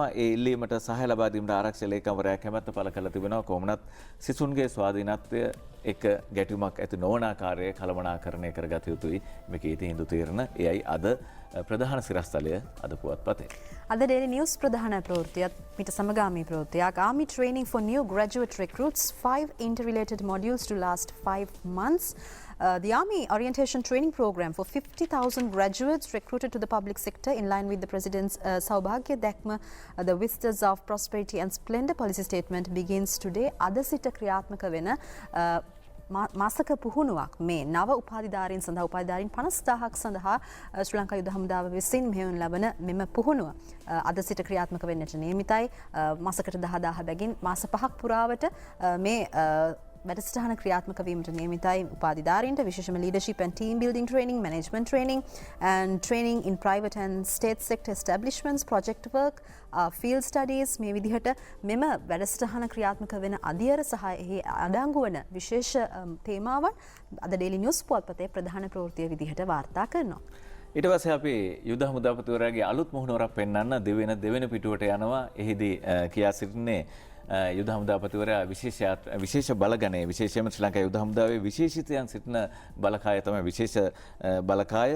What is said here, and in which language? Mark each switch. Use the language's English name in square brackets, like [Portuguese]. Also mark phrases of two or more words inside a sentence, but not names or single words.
[Sinhala] ඒ ඉල්ලීමට සහාය ලබා දීමට ආරක්ෂක ලේකම්වරයා කැමැත්ත පළ කරලා තිබෙනවා. කොහොමනත් සිසුන්ගේ ස්වාධීනත්වය එක ගැටුමක් ඇති නොවන ආකාරයේ කළමනාකරණය කරගත යුතුයි. මේකේ තීන්දුව తీරන එයයි අද ප්‍රධාන සිරස්තලය අද පුවත්පතේ. අද Daily News ප්‍රධාන ප්‍රවෘත්තියත් මිට සමගාමී ප්‍රවෘත්තියක් [English] Army training for new graduate recruits 5 interrelated modules to last 5 months. The Army Orientation Training Program for 50,000 graduates recruited to the public sector in line with the President's Saubhagya Dakma, the Vistas of Prosperity and Splendor policy statement begins today. [Sinhala] අද සිට ක්‍රියාත්මක වෙන මාසක පුහුණුවක් මේ නව උපාධිධාරීන් සඳහා උපාධිධාරීන් 50000ක් සඳහා ශ්‍රී ලංකා යුද හමුදාව විසින් මෙහෙයවනු ලබන මෙම පුහුණුව අද සිට ක්‍රියාත්මක වෙන්නට නියමිතයි. මාසකට 10000 බැගින් මාස 5ක් පුරාවට මේ වැඩසටහන ක්‍රියාත්මක වීමට නියමිතයි. උපාධිධාරීන්ට විශේෂම [English] leadership and team building training, management training and training in private and state sector establishments, project work, field studies [Sinhala] මේ විදිහට මෙම වැඩසටහන ක්‍රියාත්මක වෙන අධියර සහ එහි අඩංගු වන විශේෂ තේමාවන් අද Daily News පුවත්පතේ ප්‍රධාන ප්‍රවෘත්තිය විදිහට වාර්තා කරනවා. ඊට පස්සේ අපි යුද හමුදාපතිවරයාගේ අලුත් මුහුණුවරක් පෙන්වන්න දෙවෙනි පිටුවට යනවා. එහිදී කියා සිටින්නේ යුද හමුදාපතිවරයා විශේෂ බලගණයේ විශේෂයෙන්ම ශ්‍රී ලංකා යුද හමුදාවේ විශේෂිතයන් සිටින බලකාය තමයි විශේෂ බලකාය.